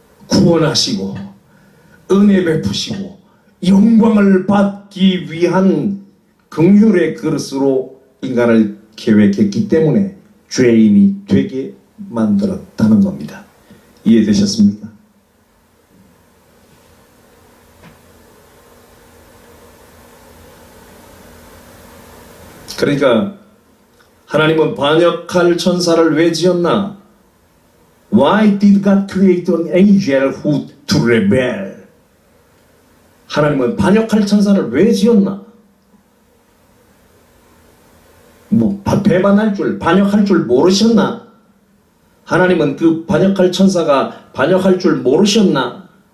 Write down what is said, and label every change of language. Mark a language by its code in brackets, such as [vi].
[ko] 구원하시고 은혜 베푸시고 영광을 받기 위한 긍휼의 그릇으로 인간을 계획했기 때문에 죄인이 되게 만들었다는 겁니다. 이해되셨습니까? 그러니까 하나님은 반역할 천사를 왜 지었나? [en] Why did God create an angel who to rebel? [ko] 하나님은 반역할 천사를 왜 지었나? 뭐 배반할 줄, 반역할 줄 모르셨나? 하나님은 그 반역할 천사가 반역할 줄 모르셨나?